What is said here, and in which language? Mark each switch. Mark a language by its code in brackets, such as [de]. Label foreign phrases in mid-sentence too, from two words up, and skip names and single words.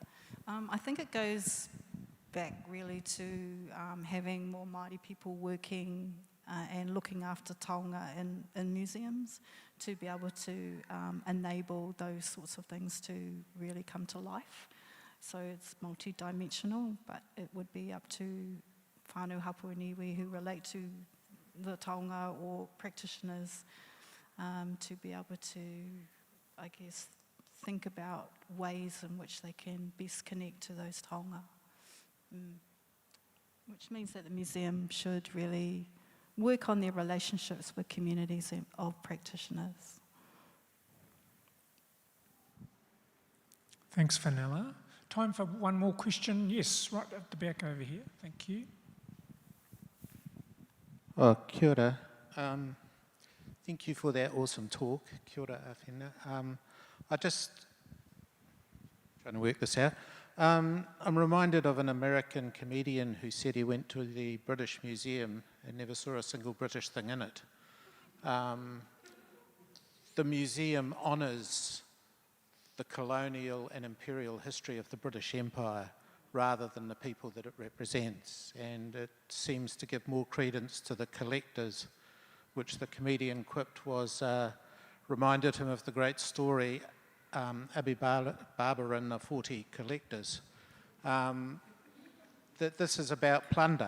[en] I think it goes back really to having more Māori people working and looking after taonga in museums to be able to enable those sorts of things to really come to life. So it's multi-dimensional, but it would be up to [mi] whānau hapua niwi [en] who relate to the taonga or practitioners to be able to, I guess, think about ways in which they can best connect to those taonga. Which means that the museum should really work on their relationships with communities of practitioners. Thanks, Fenella. Time for one more question. Yes, right at the back over here. Thank you. [mi] Oh, kia ora. [en] Thank you for that awesome talk. [mi] Kia ora, Awhina. [en] I just trying to work this out. I'm reminded of an American comedian who said he went to the British Museum and never saw a single British thing in it. The museum honours the colonial and imperial history of the British Empire rather than the people that it represents, and it seems to give more credence to the collectors, which the comedian quipped was reminded him of the great story Abi Baba and the 40 collectors, that this is about plunder.